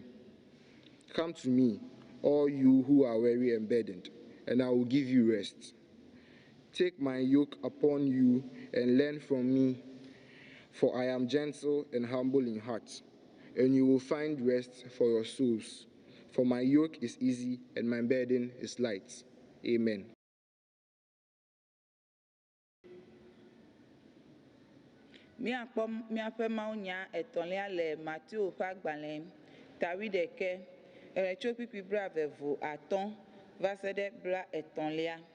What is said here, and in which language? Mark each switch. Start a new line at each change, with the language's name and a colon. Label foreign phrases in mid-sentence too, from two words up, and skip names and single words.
English: Come to me, all you who are weary and burdened, and I will give you rest. Take my yoke upon you and learn from me, for I am gentle and humble in heart, and you will find rest for your souls. For my yoke is easy and my burden is light. Amen.
Ewe: Míakpɔ míaƒe mawunya etɔ̃lia le Matthew ƒe agbalẽ tawi ɖeke, tso ƒiƒi blaeve atɔ̃ va se ɖe blaetɔ̃lia.